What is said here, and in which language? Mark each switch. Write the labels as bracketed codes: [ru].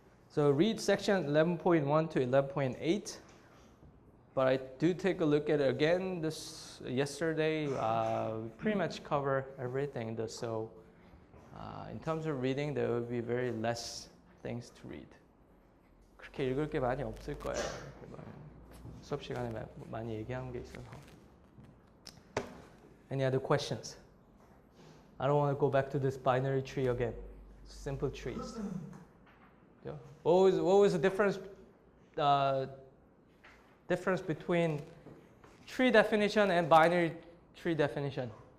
[en] So read section 11.1 to 11.8. But I do take a look at it again yesterday. We pretty much cover everything. So in terms of reading, there will be very less things to read. [ko] 그렇게 읽을 게 많이 없을 거예요. 수업 시간에 많이 얘기한 게 있어서. [en] Any other questions? I don't want to go back to this binary tree again. Simple trees. Yeah. What was the difference between tree definition and binary tree definition?